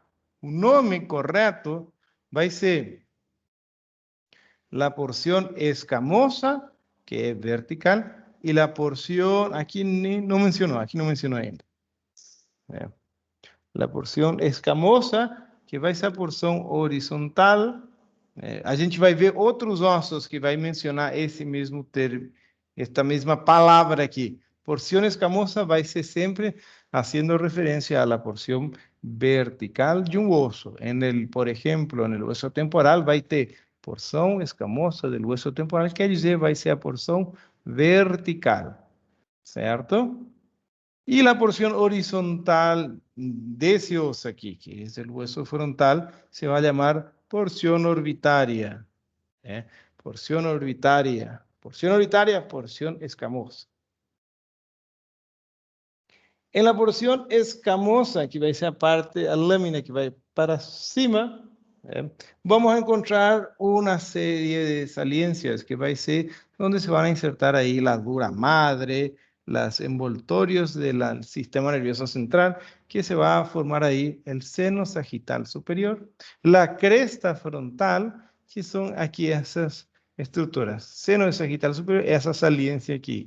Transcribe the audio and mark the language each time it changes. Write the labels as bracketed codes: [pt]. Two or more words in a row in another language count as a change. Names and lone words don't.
[es] Un nombre correcto va a ser la porción escamosa, que es vertical, y la porción, aquí no mencionó ainda. La porción escamosa, [pt] que vai ser a porção horizontal. A gente vai ver outros ossos que vai mencionar esse mesmo termo, esta mesma palavra aqui. [es] Porción escamosa [pt] vai ser sempre [es] haciendo referencia a la porción vertical de un hueso. Por ejemplo, en el hueso temporal [pt] vai ter porção escamosa [es] del hueso temporal, [pt] quer dizer, vai ser a porção vertical, certo? [es] Y la porción horizontal de ese oso aquí, que es el hueso frontal, se va a llamar porción orbitaria. Porción orbitaria. Porción orbitaria, porción escamosa. En la porción escamosa, que va a ser parte, la lámina que va [pt] para cima, [es] vamos a encontrar una serie de saliencias que va a ser donde se van a insertar ahí la dura madre, los envoltorios del sistema nervioso central, que se va a formar ahí el seno sagital superior, la cresta frontal, que son aquí esas estructuras, seno sagital superior, esa saliencia aquí.